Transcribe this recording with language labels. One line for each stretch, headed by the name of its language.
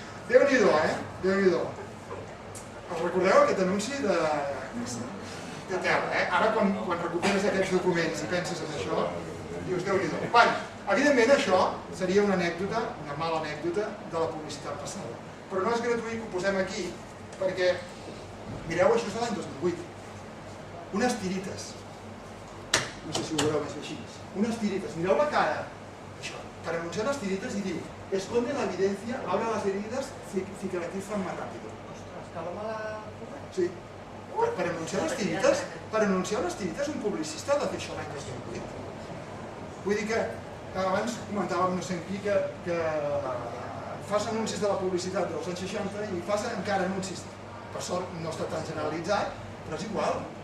Catalan: Déu-n'hi-do, Déu-n'hi-do. Us recordeu aquest anunci de tela, Ara, quan recuperes aquests documents i penses en això, dius Déu-n'hi-do. Bé, evidentment això seria una anècdota, una mala anècdota de la publicitat passada. Però no és gratuït que ho posem aquí, perquè, mireu, això és de l'any 2008. Unes tirites. No sé si ho veureu més així. Unes tirites. Mireu la cara. Això, per anunciar les tirites i diu
Spanish: esconde la evidencia, abre las heridas, cicatrizan más rápido.
Catalan: Sí. Per anunciar les tirites, un publicista ha de fer això l'any 2008. Vull dir que abans comentàvem no sé en qui que fas anuncis de la publicitat dels anys 60 i fas encara anuncis. Per sort no està tan generalitzat, però és igual.